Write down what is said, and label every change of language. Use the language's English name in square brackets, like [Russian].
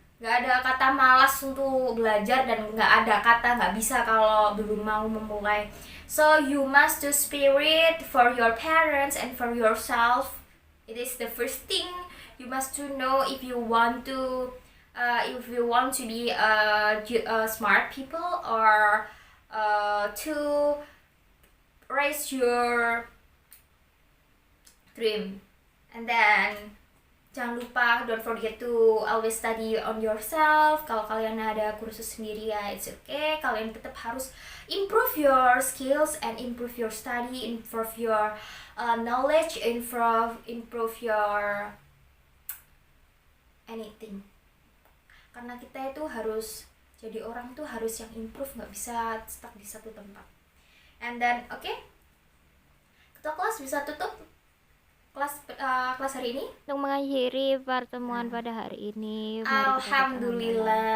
[Indonesian] Gak ada kata malas untuk belajar dan gak ada kata gak bisa kalau belum mau memulai. [English] So you must do spirit for your parents and for yourself. It is the first thing you must to know if you want to be smart people or to raise your dream. And then [Indonesian] jangan lupa, [English] don't forget to always study on yourself. [Indonesian] Kalau kalian ada kursus sendiri ya, [English] it's okay. [Indonesian] Kalian tetap harus [English] improve your skills and improve your study, improve your knowledge, improve your anything. [Indonesian] Karena kita itu harus jadi orang tuh harus yang improve, nggak bisa stuck di satu tempat. [English] And then, okay, [Indonesian] ketua kelas bisa tutup kelas hari ini. Untuk mengakhiri pertemuan pada hari ini, mari kita baca